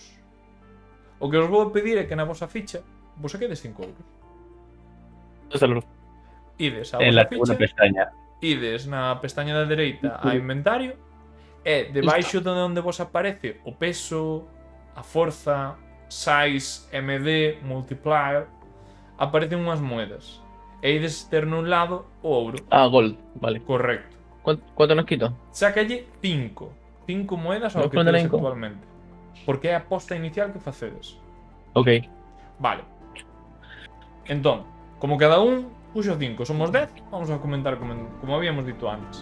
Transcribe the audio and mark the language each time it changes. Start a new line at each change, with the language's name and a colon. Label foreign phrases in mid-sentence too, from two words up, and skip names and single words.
Galician: O que os vou pedir é que na vosa ficha vos saquedes 5 euros. Ides a En vosa
Spanish: la segunda
Galician: ficha, pestaña. ides na pestaña da dereita a inventario e debaixo de onde vos aparece o peso, a forza,
English: size, MD, multiplier,
Galician: aparecen unhas moedas. E ides ter nun lado o ouro. Gold, vale. Correcto.
Spanish: ¿Cuánto nos quito?
Galician: Sácalle 5. 5 moedas ao Vou que
Spanish: poner
Galician: tedes 5. actualmente. Porque é a aposta inicial que facedes. Ok. Vale. Entón, como cada un puxo 5, somos 10, vamos a comentar como habíamos dito antes.